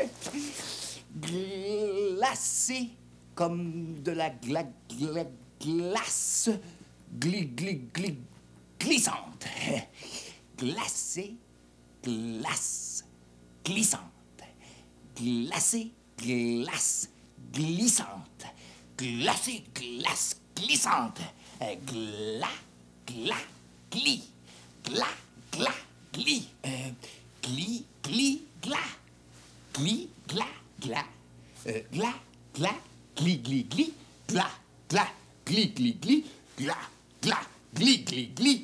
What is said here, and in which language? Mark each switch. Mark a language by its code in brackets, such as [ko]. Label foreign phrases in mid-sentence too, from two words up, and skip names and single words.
[fr] Glacé comme de la glace glissante. Glacé, glace, glissante. Glacé, glace, glissante. Glacé, glace, glissante. Gla, gli. Gla, gli. Gli, gla. Gli, gla, gla. Gla, gli, gli. Gla, gli, gla, gli.